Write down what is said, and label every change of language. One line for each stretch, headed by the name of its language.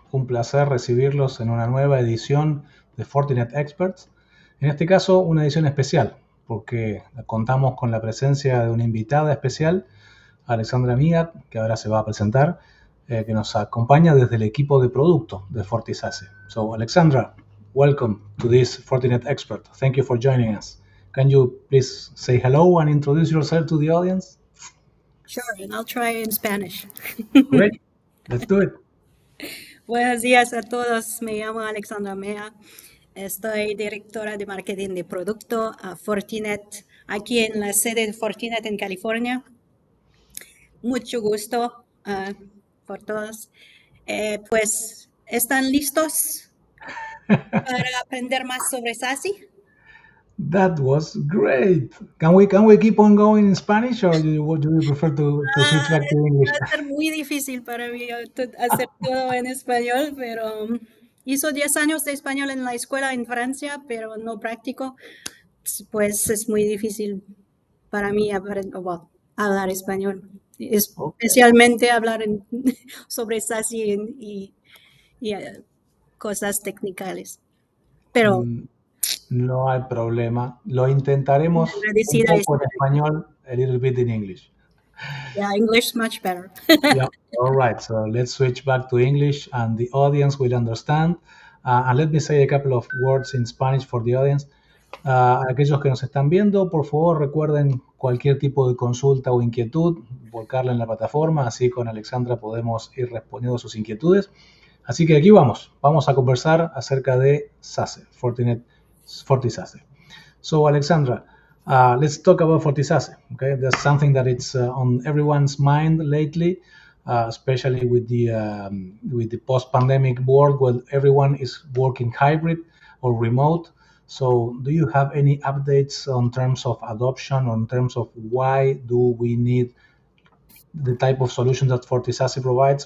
Spanish: Un placer recibirlos en una nueva edición de Fortinet Experts. En este caso, una edición especial, porque contamos con la presencia de una invitada especial, Alexandra Mehat, que ahora se va a presentar, que nos acompaña desde el equipo de Producto de FortiSASE.
English: So, Alexandra, welcome to this Fortinet Expert. Thank you for joining us. Can you please say hello and introduce yourself to the audience? Sure, and I'll try in Spanish. Great, let's do it.
Spanish: Buenos días a todos, me llamo Alexandra Mehat, estoy directora de marketing de Producto a Fortinet, aquí en la sede de Fortinet en California. Mucho gusto por todos. Pues, ¿están listos para aprender más sobre SASE?
English: That was great. Can we keep on going in Spanish, or do you prefer to switch back to English?
Spanish: Va a ser muy difícil para mí hacer todo en español, pero hizo 10 años de español en la escuela en Francia, pero no practico. Pues es muy difícil para mí hablar español, especialmente hablar sobre SASE y cosas técnicas. Pero no hay problema. Lo intentaremos un poco en español,
English: a little bit in English. Yeah, English much better. Yeah, all right. So let's switch back to English and the audience will understand. And let me say a couple of words in Spanish for the audience.
Spanish: Aquellos que nos están viendo, por favor recuerden cualquier tipo de consulta o inquietud, volcarla en la plataforma, así con Alexandra podemos ir respondiendo a sus inquietudes. Así que aquí vamos a conversar acerca de SASE, FortiSASE.
English: So Alexandra, let's talk about FortiSASE. Okay, that's something that it's on everyone's mind lately, especially with the post-pandemic world where everyone is working hybrid or remote. So do you have any updates on terms of adoption, on terms of why do we need the type of solution that FortiSASE provides?